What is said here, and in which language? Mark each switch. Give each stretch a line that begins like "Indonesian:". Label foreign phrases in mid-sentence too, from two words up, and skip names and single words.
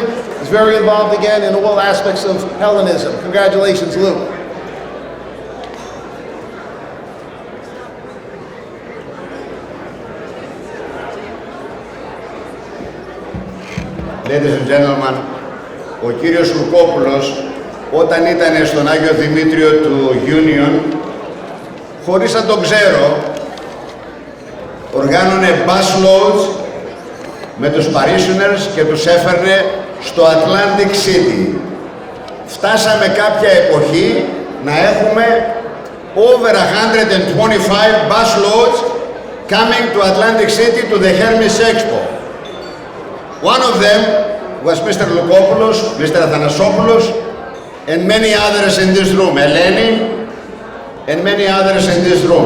English: He's very involved again in all aspects of Hellenism. Congratulations, Luke. Ladies and gentlemen,
Greek: ο κύριος Λουκόπουλος όταν ήταν στον Άγιο Δημήτριο του Union, χωρίς να τον ξέρω, οργάνωνε
English: bus loads
Greek: με τους parishioners και τους έφερνε στο Atlantic City. Φτάσαμε κάποια εποχή να έχουμε
English: over 125 bus loads coming to Atlantic City to the Hermes Expo. One of them was Mr. Lukopoulos, Mr. Athanasopoulos, and many others in this room. Eleni, and many others in this room.